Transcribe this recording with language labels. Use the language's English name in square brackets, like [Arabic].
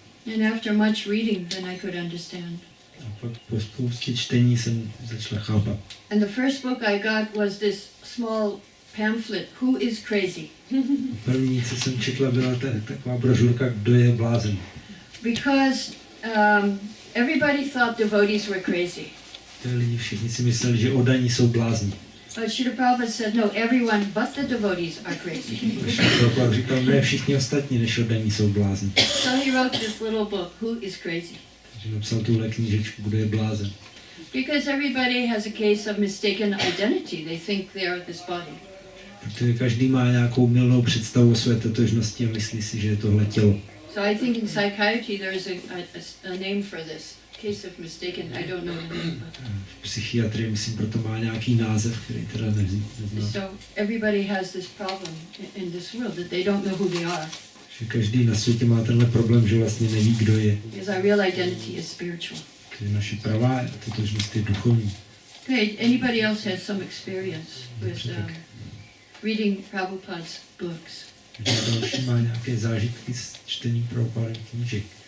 [English] And after much reading, then I could understand. [Czech] A pak po spoustě čtení jsem začala chápat. [English] And the first book I got was this small pamphlet, Who is Crazy? [Czech] První, co jsem četla, byla taková brožurka, Kdo je blázen. [English] Because everybody thought devotees were crazy. [Czech] Ty lidi všichni si mysleli, že oddaní jsou blázni. [English] But Srila Prabhupada said, no, everyone but the devotees are crazy. [Czech] Prabhupada říkal, ne, všichni ostatní než oddaní jsou blázni. [English] So he wrote this little book, Who is Crazy? [Czech] Takže napsal tuhle knížečku, Kdo je blázen. [English] Because everybody has a case of mistaken identity. They think they are this body. [Czech] Protože každý má nějakou mylnou představu o své totožnosti a myslí si, že je tohle tělo. [English] So I think in psychiatry there is a name for this. Case of mistaken, I don't know the name. [Czech] V psychiatrii, myslím, proto má nějaký název, který teda neznám. [English] So everybody has this problem in this world that they don't know who they are. [Czech] Že každý na světě má tenhle problém, že vlastně neví, kdo je. [English] Because our real identity is spiritual. [Czech] Že naše pravá totožnost je duchovní. [English] Okay, anybody else has some experience with reading Prabhupada's books? [Czech] Že další má nějaké zážitky s čtením Prabhupádových knížek.